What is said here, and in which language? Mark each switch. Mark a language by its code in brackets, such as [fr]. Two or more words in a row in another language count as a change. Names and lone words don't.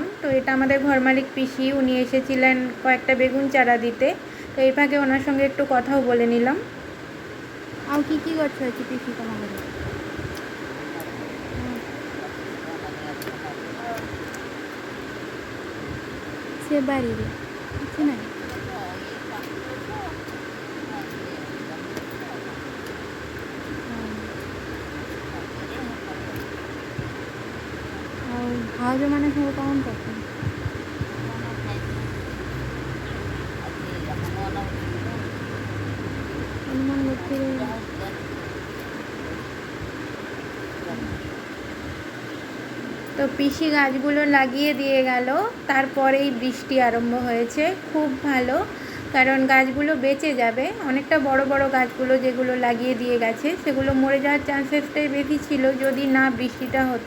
[bn] তো এটা আমাদের ঘরমালিক পিসি, উনি এসেছিলেন কয়েকটা বেগুন চারা দিতে। তো এই ফাঁকে ওনার সঙ্গে একটু কথাও বলে নিলাম। আর কি কি করছো হচ্ছে পিসি তোমাদের? সে বাড়ির কিছু নাই। [or] ଆଉ ଭାଉଜମାନେ ସବୁ କ'ଣ କରୁଛନ୍ତି? ହନୁମାନ ମୂର୍ତ୍ତିରେ [bn] তো পিসি গাছগুলো লাগিয়ে দিয়ে গেল, তারপরেই বৃষ্টি আরম্ভ হয়েছে। খুব ভালো, কারণ গাছগুলো বেঁচে যাবে। অনেকটা বড় বড় গাছগুলো যেগুলো লাগিয়ে দিয়ে গেছে সেগুলো মরে যাওয়ার চান্সেসটাই বেশি ছিল যদি না বৃষ্টিটা হতো।